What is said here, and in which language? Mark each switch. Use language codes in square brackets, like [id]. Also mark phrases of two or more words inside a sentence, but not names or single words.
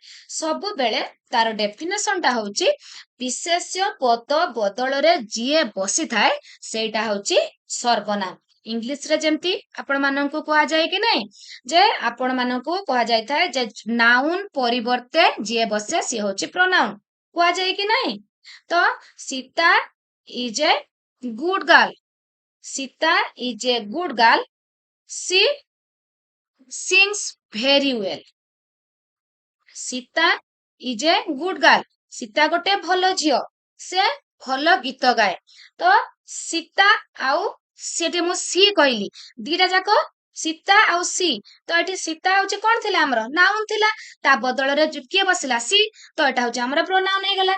[or] ସବୁବେଳେ ତାର ଡେଫିନେସନ ଟା ହଉଛି ବିଶେଷ୍ୟ ପଦ ବଦଳରେ ଯିଏ ବସିଥାଏ ସେଇଟା ହଉଛି ସର୍ବନାମ। ଇଂଲିଶ ରେ ଯେମିତି ଆପଣ ମାନଙ୍କୁ କୁହାଯାଏ କି ନାଇଁ, ଯେ ଆପଣ ମାନଙ୍କୁ କୁହାଯାଇଥାଏ ଯେ ନାଉନ ପରିବର୍ତ୍ତେ ଯିଏ ବସେ ସିଏ ହଉଛି ପ୍ରୋନାଉନ, କୁହାଯାଏ କି ନାଇଁ? [en] ତ Sita is a good girl, Sita is a good girl. She sings very well. Sita is a good girl. [or] ସୀତା ଗୋଟେ ଭଲ ଝିଅ, ସେ ଭଲ ଗୀତ ଗାଏ। ତ ସୀତା ଆଉ ସେଠି ମୁଁ ସି କହିଲି, ଦିଟା ଯାକ ସୀତା ଆଉ ସି। ତ ଏଠି ସୀତା ହଉଛି କଣ ଥିଲା? ଆମର ନାଉନ ଥିଲା। ତା ବଦଳରେ କିଏ ବସିଲା? ସି। ତ ଏଟା ହଉଛି ଆମର ପ୍ରୋନାଉନ ହେଇଗଲା।